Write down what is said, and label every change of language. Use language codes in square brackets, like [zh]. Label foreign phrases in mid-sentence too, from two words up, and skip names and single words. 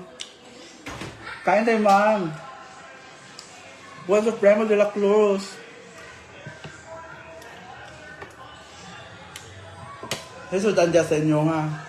[tl] Kain tayo, Ma'am. Buwan sa Premo de la Cruz. Jesus, andyan sa inyo, ha?